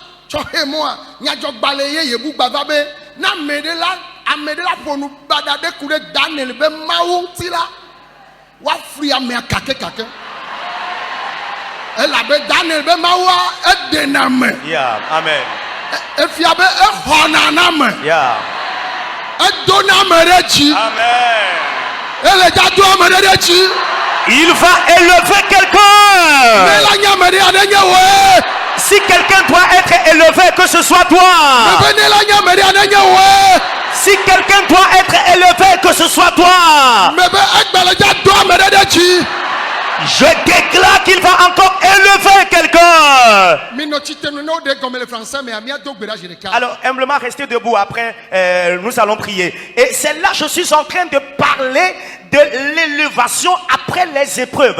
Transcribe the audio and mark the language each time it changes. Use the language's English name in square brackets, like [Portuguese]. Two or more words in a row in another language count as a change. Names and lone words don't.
[Ewe] tsɔhe mɔa nyadzɔgbalẽ ye yebu gbava be na ame ɖe la ƒonu baɖa ɖe ku ɖe Daniel be Mawu ŋuti la woafli amea kakekake elabe Daniel be Mawua eɖena me. [English] Yeah, amen. [Ewe] Efia be exɔna na me. Yeah. Edona ame ɖe dzi. Amen. Ele dzado ame ɖe dzi. [French] Il va élever quelqu'un. [Ewe] Ne la nye ame ɖe aɖe nye woe. [French] Si quelqu'un doit être élevé, que ce soit toi. [Ewe] Ne la nye ame ɖe aɖe nye woe. [French] Si quelqu'un doit être élevé, que ce soit toi. [Ewe] Me be egbele dzado ame ɖe dzi. [French] Je déclare qu'il va encore élever quelqu'un. Alors, humblement, restez debout. Après, nous allons prier. Et c'est là, je suis en train de parler de l'élévation après les épreuves.